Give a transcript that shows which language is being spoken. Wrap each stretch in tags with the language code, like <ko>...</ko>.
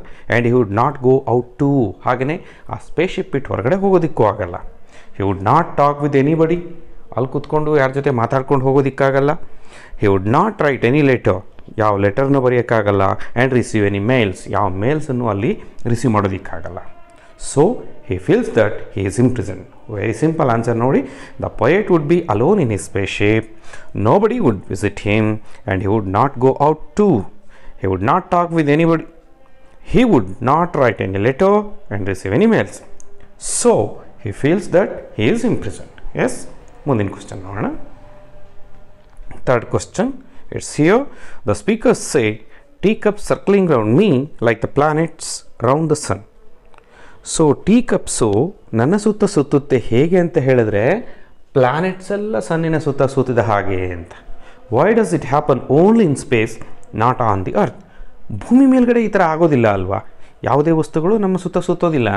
<en>And he would not go out too.</en> <kn>ಹಾಗೆಯೇ ಆ space ship ಬಿಟ್ಟು ಹೊರಗಡೆ ಹೋಗೋದಕ್ಕೂ ಆಗಲ್ಲ.</kn> <en>He would not talk with anybody.</en> <kn>ಅಲ್ಲಿ ಕೂತ್ಕೊಂಡು ಯಾರ ಜೊತೆ ಮಾತಾಡ್ಕೊಂಡು ಹೋಗೋದಕ್ಕಾಗಲ್ಲ.</kn> <en>He would not write any letter.</en> <kn>ಯಾವ ಲೆಟರ್ನೂ ಬರೆಯೋಕ್ಕಾಗಲ್ಲ.</kn> <en>And receive any mails.</en> <kn>ಯಾವ ಮೇಲ್ಸನ್ನು ಅಲ್ಲಿ receive ಮಾಡೋದಕ್ಕಾಗಲ್ಲ.</kn> <en>So he feels that he is imprisoned. Very simple answer ನೋಡಿ. The poet would be alone in his spaceship. Nobody would visit him and he would not go out too. He would not talk with anybody. He would not write any letter and receive any mails. So he feels that he is imprisoned. Yes.</en> <kn>ಮುಂದಿನ question ನೋಡೋಣ.</kn> <en>Third question. It's here. The speakers say teacups circling around me like the planets around the sun.</en> <kn>So tea cups ನನ್ನ ಸುತ್ತ ಸುತ್ತುತ್ತೆ ಹೇಗೆ ಅಂತ ಹೇಳಿದ್ರೆ planets ಎಲ್ಲ ಸನ್ನಿನ ಸುತ್ತ ಸುತ್ತಿದ ಹಾಗೆ ಅಂತ.</kn> <en>Why does it happen only in space, not on the earth?</en> <kn>ಭೂಮಿ ಮೇಲ್ಗಡೆ ಈ ಥರ ಆಗೋದಿಲ್ಲ ಅಲ್ವಾ? ಯಾವುದೇ ವಸ್ತುಗಳು ನಮ್ಮ ಸುತ್ತ ಸುತ್ತೋದಿಲ್ಲ.</kn>